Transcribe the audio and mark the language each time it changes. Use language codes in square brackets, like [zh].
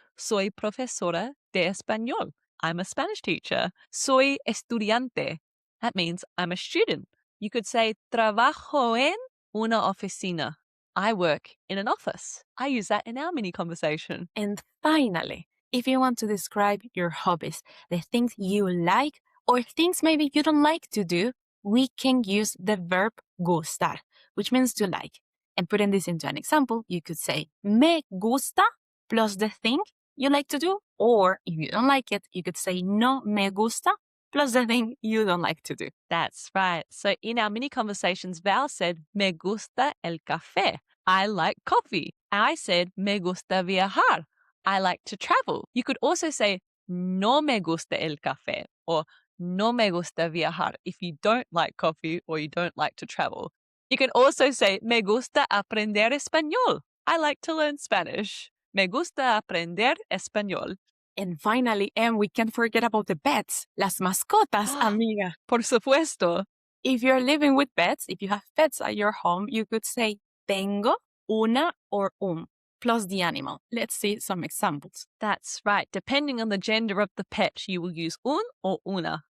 [es] Soy profesora de español. [en] I'm a Spanish teacher. [es] Soy estudiante. [en] That means I'm a student. You could say [es] trabajo en una oficina. [en] I work in an office. I use that in our mini conversation. And finally, if you want to describe your hobbies, the things you like or things maybe you don't like to do, we can use the verb gustar, which means to like. And putting this into an example, you could say [es] me gusta [en] plus the thing you like to do. Or if you don't like it, you could say [es] no me gusta [en] plus the thing you don't like to do. That's right. So in our mini conversations, Val said, [es] me gusta el café. [en] I like coffee. I said, [es] me gusta viajar. [en] I like to travel. You could also say, [es] no me gusta el café [en] or [es] no me gusta viajar [en] if you don't like coffee or you don't like to travel. You can also say, [es] me gusta aprender español. [en] I like to learn Spanish. [es] Me gusta aprender español. [en] And finally, and we can't forget about the pets, [es] las mascotas, amiga. Por supuesto. [en] If you're living with pets, if you have pets at your home, you could say [es] tengo, una, [en] or plus the animal. Let's see some examples. That's right. Depending on the gender of the pet, you will use un or una.